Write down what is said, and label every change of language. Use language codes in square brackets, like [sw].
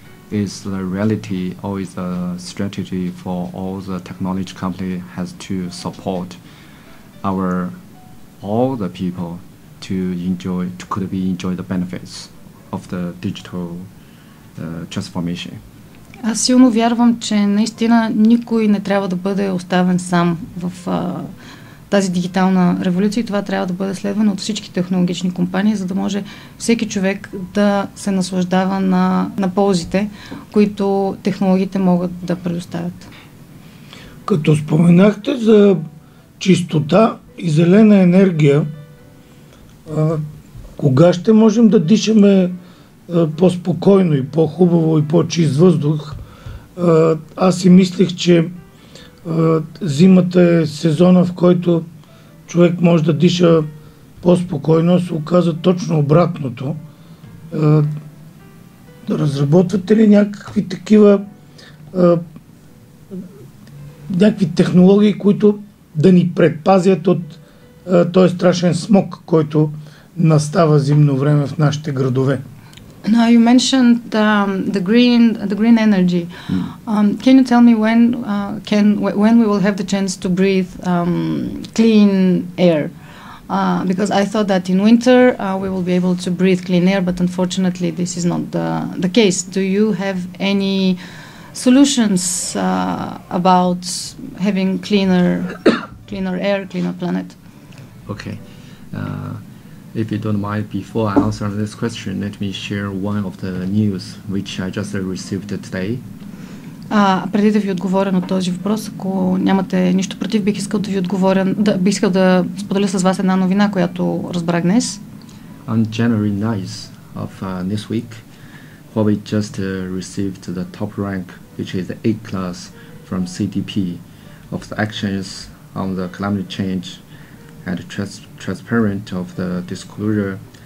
[en] Is the reality or is a strategy for all the technology company has to support all the people to enjoy the benefits of the digital transformation. [bg] Аз силно вярвам, че наистина никой не трябва да бъде оставен сам в тази дигитална революция и това трябва да бъде следвано от всички технологични компании, за да може всеки човек да се наслаждава на ползите, които технологиите могат да предоставят. Като споменахте за чистота и зелена енергия, кога ще можем да дишаме по-спокойно и по-хубаво и по-чист въздух? Аз си мислих, че зимата е сезона, в който човек може да диша по-спокойно, се оказа точно обратното. Разработвате ли някакви такива някакви технологии, които да ни предпазят от този страшен смог, който настава зимно време в нашите градове? [en] Now you mentioned the green energy. Can you tell me when we will have the chance to breathe clean air? Because I thought that in winter we will be able to breathe clean air, but unfortunately this is not the case. Do you have any solutions about having cleaner air, cleaner planet? Okay. If you don't mind, before I answer this question, let me share one of the news which I just received today. [bg] Преди да ви отговоря на този въпрос, ако нямате нищо против, бих искал да споделя с вас една новина, която разбрах днес. [en] On January 9th of this week, Huawei just received the top rank, which is the A class from CDP, of the actions on the climate change and transparent of the disclosure.